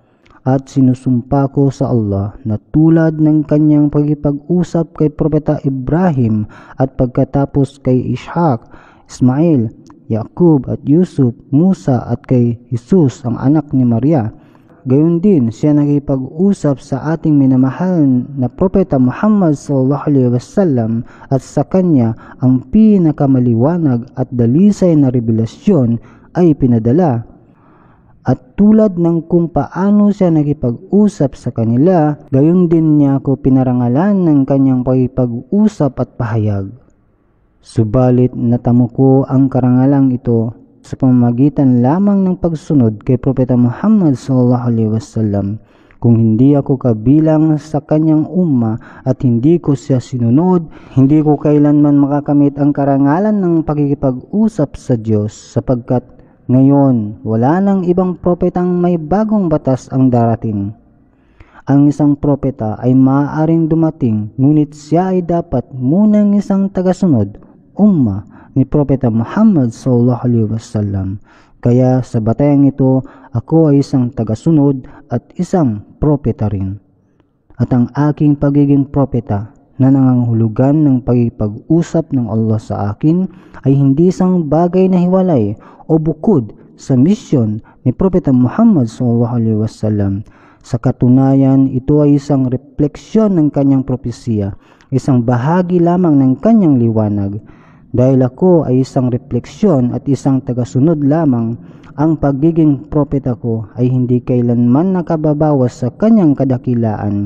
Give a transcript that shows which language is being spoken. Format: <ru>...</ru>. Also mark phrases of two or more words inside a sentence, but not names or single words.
<tl>At sinusumpa ko sa Allah na tulad ng kanyang pagkipag-usap kay Propeta Ibrahim at pagkatapos kay Ishaq, Ismail, Yaqub at Yusuf, Musa at kay Jesus ang anak ni Maria, gayon din siya nakipag-usap sa ating minamahal na Propeta Muhammad</tl> <ar>صلى الله عليه وسلم</ar> <tl>at sa kanya ang pinakamaliwanag at dalisay na revelasyon ay pinadala. At tulad ng kung paano siya nakipag-usap sa kanila, gayon din niya ako pinarangalan ng kanyang pakipag-usap at pahayag. Subalit natamo ko ang karangalang ito sa pamamagitan lamang ng pagsunod kay Propeta Muhammad</tl> <ar>صلى الله عليه وسلم.</ar> <tl>Kung hindi ako kabilang sa kanyang umma at hindi ko siya sinunod, hindi ko kailanman makakamit ang karangalan ng pakikipag-usap sa Diyos, sapagkat ngayon, wala nang ibang propetang may bagong batas ang darating. Ang isang propeta ay maaaring dumating, ngunit siya ay dapat munang isang tagasunod, umma ni Propeta Muhammad</tl> <ar>صلى الله عليه وسلم.</ar> <tl>Kaya sa batayang ito, ako ay isang tagasunod at isang propeta rin. At ang aking pagiging propeta na nangangahulugan ng pagkipag-usap ng Allah sa akin ay hindi isang bagay na hiwalay o bukod sa misyon ni Propeta Muhammad</tl> <ar>صلى الله عليه وسلم.</ar> <tl>Sa katunayan, ito ay isang refleksyon ng kanyang propesiya, isang bahagi lamang ng kanyang liwanag. Dahil ako ay isang refleksyon at isang tagasunod lamang, ang pagiging propeta ko ay hindi kailanman nakababawas sa kanyang kadakilaan.</tl>